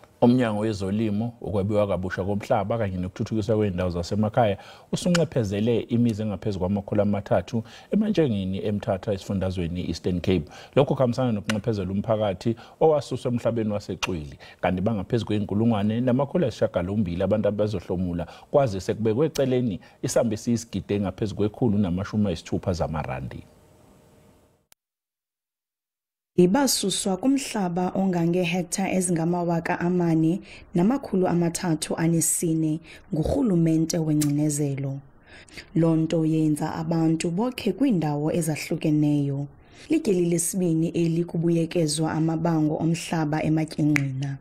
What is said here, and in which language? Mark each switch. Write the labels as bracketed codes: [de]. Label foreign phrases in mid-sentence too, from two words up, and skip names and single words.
[zu] Umnyango wezolimo ukwebiwa kabusha komhlaba kanye nokuthuthukiswa kwendawo zasemakhaya usunxephezele imizi engaphezulu kwama300 emanjengini eMthatha esifundazweni Eastern Cape. Lokho kuhambisana nokunxephezela umphakathi owasuswa emhlabeni wasexwili kanti bangaphezulu kwe1,980 abantu abazohlomula kwaze sekubekwe eceleni SABC isigidi engaphezulu kwe160 zamarandi. [xh] Ibasuswa kumhlaba ongangehektha ezingama4,304 ngurhulumente wengcinezelo. Lonto yenza abantu bokhe kwindawo ezahlukeneyo. Lityeli lesibini eli kubuyekezwa amabango omhlaba ematyengqina.